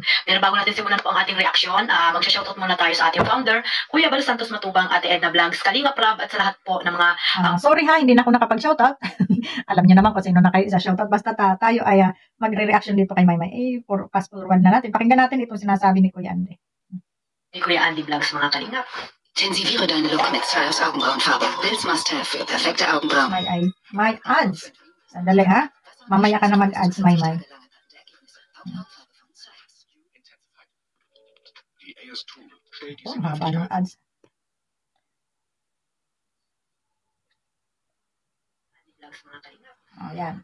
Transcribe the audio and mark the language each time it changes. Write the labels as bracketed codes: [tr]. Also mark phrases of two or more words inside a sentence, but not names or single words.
[tl] Pero bago natin simulan po ang ating reaksyon, magsha-shoutout muna tayo sa ating founder, Kuya Bal Santos Matubang, Ate Edna Vlogs, Kalinga Prab, at sa lahat po ng mga... sorry ha, hindi na ako nakapag-shoutout. Alam niyo naman kung sino na kayo isa-shoutout. Basta tayo ay magre-reaction dito kay Maymay. [en] Fast forward [tl] na natin. Pakinggan natin itong sinasabi ni Kuya Andy. Ni Kuya Andy Vlogs, mga Kalingap. [de] Intensiviere deine Look mit Styles Augenbrauenfarbe. Bills Must-Have für perfekte Augenbrauen. [tl] May ads. Sandali ha. Mamaya ka na mag-ads, Maymay. Haba ng ads. Yan.